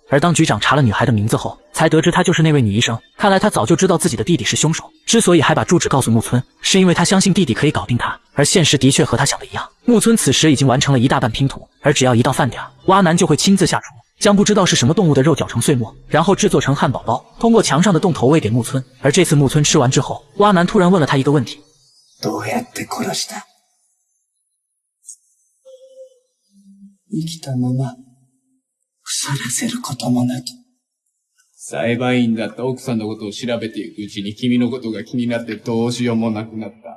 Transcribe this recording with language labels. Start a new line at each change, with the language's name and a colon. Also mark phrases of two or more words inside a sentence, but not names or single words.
Chinese: 而当局长查了女孩的名字后，才得知她就是那位女医生。看来他早就知道自己的弟弟是凶手，之所以还把住址告诉木村，是因为他相信弟弟可以搞定他。而现实的确和他想的一样，木村此时已经完成了一大半拼图，而只要一到饭点，蛙男就会亲自下厨，将不知道是什么动物的肉搅成碎末，然后制作成汉堡包，通过墙上的洞头喂给木村。而这次木村吃完之后，蛙男突然问了他一个问题：
Japanese: どうやって殺した？生きたまま腐らせることもなく。裁判員だった奥さんのことを調べていくうちに君のことが気になってどうしようもなくなった。